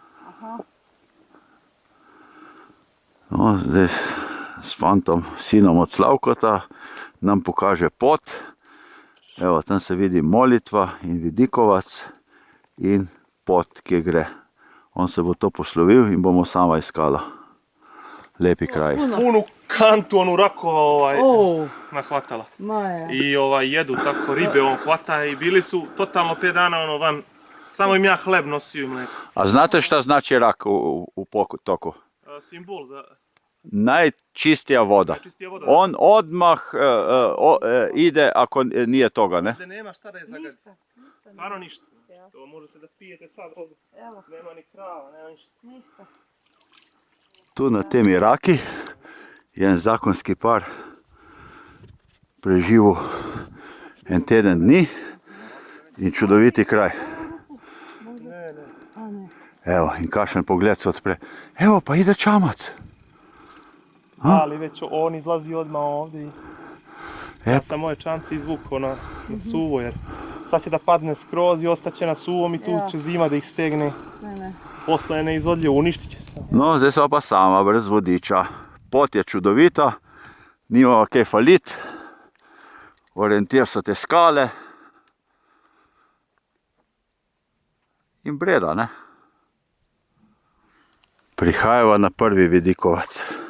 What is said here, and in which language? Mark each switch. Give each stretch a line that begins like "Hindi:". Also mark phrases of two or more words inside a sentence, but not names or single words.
Slovenian: No, zdaj s fantom, sinom od Slavkota, nam pokaže pot. Evo, tam se vidi molitva in vidikovac in pot, kje gre. On se bo to poslovil in bomo sama iskala. Lepi kraj.
Serbian: Punu kantu onu rakova nahvatala. Maja. I jedu tako ribe on hvata i bili su totalno 5 dana van. Samo im ja hleb nosio i mleko. A znate šta znači rak u potoku? simbol za Najčistija voda. čistija voda. On odmah ide ako nije toga, ne? Ovdje nema šta da je zagaditi. Stvarno ništa. To možete da pijete sad ovdje. Nema ni krava, nema ništa.
Slovenian: Tu na temi Raki je en zakonski par preživel en teden dni in čudoviti kraj. Evo, in kakšen pogled se odpre.
Serbian: Evo, pa ide čamac. Ali već on izlazi odmah ovdje. Ja sam moje čamce izvukao na suvo jer sad će da padne skroz i ostaće na suvom i tu će zima da ih stegne. Posle je neizvodljivo, uništit će se.
Slovenian: No, zdaj sva pa sama, brez vodiča. Pot je čudovita, nimava kaj falit, orientir so te skale in Breda, ne? Prihajava na prvi vidikovac.